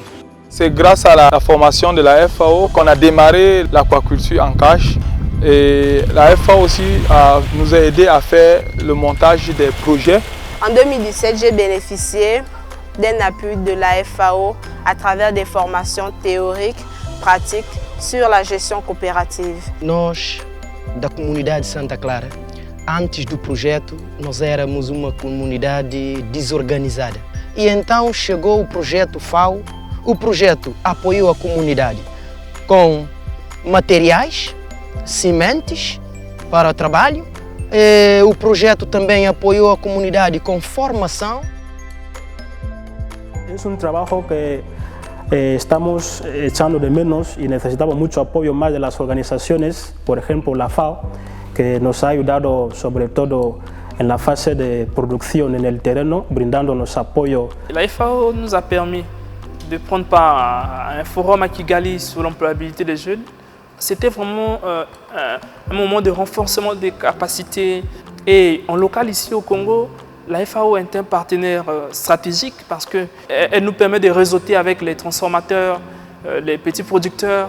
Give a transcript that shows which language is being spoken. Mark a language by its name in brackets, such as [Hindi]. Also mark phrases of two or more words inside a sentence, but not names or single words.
[French] C'est grâce à la formation de la FAO qu'on a démarré l'aquaculture en cage. Et la FAO aussi nous a aidé à faire le montage des projets En 2017, j'ai bénéficié d'un appui de la FAO à travers des formations théoriques, pratiques sur la gestion coopérative. [Portuguese] Nós, da comunidade Santa Clara, antes do projeto, nós éramos uma comunidade desorganizada. E então chegou o projeto FAO, o projeto apoiou a comunidade com materiais, sementes para o trabalho. O projeto também apoiou a comunidade com formação. [Spanish] Es un trabajo que estamos echando de menos y necesitamos mucho apoyo más de las organizaciones, por ejemplo la FAO, que nos ha ayudado sobre todo en la fase de producción en el terreno, brindándonos apoyo. [French] La FAO nous a permis de prendre part à un forum à Kigali sur l'employabilité des jeunes. C'était vraiment un moment de renforcement des capacités. Et en local ici au Congo, la FAO est un partenaire stratégique parce qu'elle nous permet de réseauter avec les transformateurs, les petits producteurs.